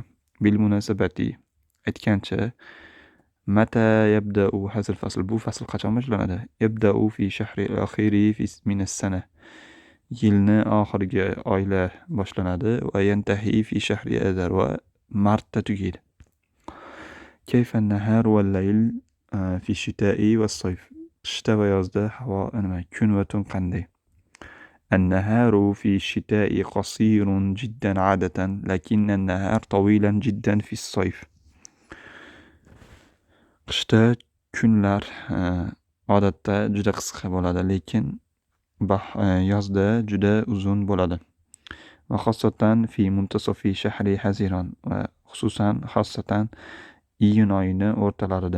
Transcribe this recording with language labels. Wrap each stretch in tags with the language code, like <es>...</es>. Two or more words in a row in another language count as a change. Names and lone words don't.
<ar>Bilmunasabati aytgancha, متى يبدأ هذا الفصل.</ar> <uz>bu fasl qachon boshlanadi?</uz> <ar>يبدأ في الشهر الآخر من السنة.</ar> <uz>yilni oxirgi oylar boshlanadi va</uz> <ar>ينتهي في شهر آذار</ar> <uz>va martda tugaydi.</uz> <ar>كيف النهار والليل في الشتاء والصيف؟</ar> <uz>qishda va yozda havo nima? kun va tun qanday?</uz> <ar>النهار في الشتاء قصير جدا عادة لكن النهار طويلا جدا في الصيف.</ar> <uz>qishda kunlar odatda juda qisqa bo'ladi, lekin yozda juda uzun bo'ladi.</uz> <ar>وخاصة في منتصف شهر حزيران وخاصة</ar> <uz>iyun oyini o'rtalarida.</uz>